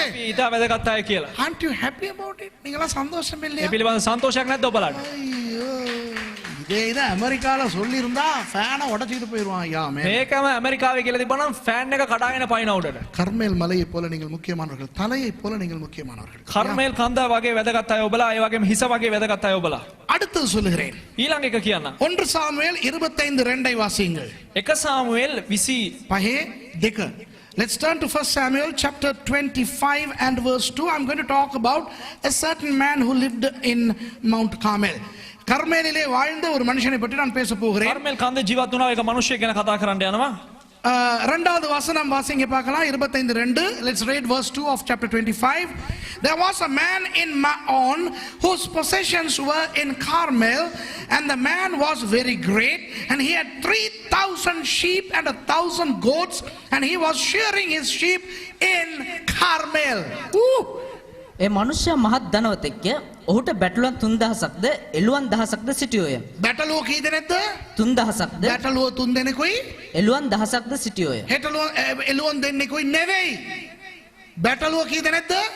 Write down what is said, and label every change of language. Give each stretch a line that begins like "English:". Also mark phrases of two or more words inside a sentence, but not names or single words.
Sinhala: ඊට වැදගත් අය කියලා.
English: Aren't you happy about it?
Tamil: நீங்களா சந்தோஷம் இல்லையா?
Sinhala: ඒ පිළිබඳ සන්තෝෂයක් නැද්ද ඔබලාට?
Tamil: ஐயோ, இதே அமெரிக்கால சொல்லி இருந்தா ஃபேனை உடைச்சிட்டு போயிருவான். ஐயா
Sinhala: මේකම ඇමරිකාවේ කියලා තිබ්බනම් ෆෑන් එක කඩාගෙන පයින්න උඩට.
Tamil: கர்மேல் மலையை போல நீங்கள் முக்கியமானவர்கள். தலையை போல நீங்கள் முக்கியமானவர்கள்.
Sinhala: කර්මේල් කන්ද වගේ වැදගත් අය ඔබලා, ඒ වගේම හිස වගේ වැදගත් අය ඔබලා.
Tamil: அடுத்து சொல்லுகிறேன்.
Sinhala: ඊළඟ එක කියන්න.
Tamil: 1 சாமுவேல் 25:2 வாசியுங்கள்.
Sinhala: 1 සාමුවෙල් 20 பஹே දෙක.
English: Let's turn to 1 Samuel chapter 25 and verse 2. I'm going to talk about a certain man who lived in Mount Carmel.
Tamil: கர்மேலிலே வாழ்ந்த ஒரு மனுஷனை பற்றி நான் பேச போகிறேன்.
Sinhala: කර්මේල් කන්ද ජීවත් වුණා එක මිනිහෙක් ගැන කතා කරන්න යනවා.
Tamil: இரண்டாவது வசனம் வாசிங்க பார்க்கலாம். 25:2.
English: Let's read verse 2 of chapter 25. There was a man in Maon whose possessions were in Carmel, and the man was very great, and he had 3,000 sheep and 1,000 goats, and he was shearing his sheep in Carmel.
Sinhala: ඒ මනුෂ්‍ය මහත් ධනවතෙක්ය. ඔහුට බැටළුවන් 3000ක්ද එළුවන් 1000ක්ද සිටියෝය. බැටළුවෝ කී දෙනෙක්ද? 3000ක්ද බැටළුවෝ 3 දෙනෙකුයි එළුවන් 1000ක්ද සිටියෝය. එළුවන් දෙන්නෙකුයි නෙවෙයි. බැටළුවෝ කී දෙනෙක්ද?